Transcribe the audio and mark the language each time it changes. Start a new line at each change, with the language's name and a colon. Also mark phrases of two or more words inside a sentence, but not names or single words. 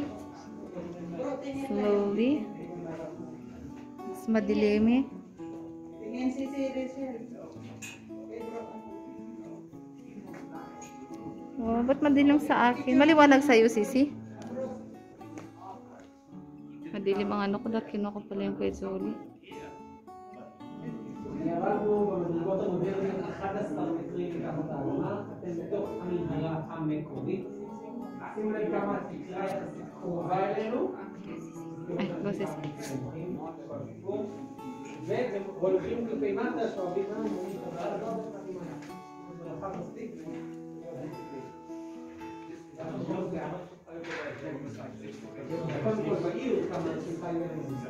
Filipino: Slowly. Mas madilim eh. Tingin si Rachel. Oh, ba't madilim sa akin? Maliwanag sa'yo, Sisi? Madilim ang ano ko na kinuha ko pala yung kwetsoli.
Hebrew: ירדנו במדרגות המודרניות 11 מטרים מתחת האדמה, אתם בתוך המנהרה המקורית. שימו לב כמה התקרה יחסית קרובה אלינו.
Filipino: Ay, boses.
Hebrew: והולכים כלפי מטה, שואבים מים, רואים את הדבר הזה, מרחב מספיק. קודם כל בעיר כמה אנשים חיו אלינו.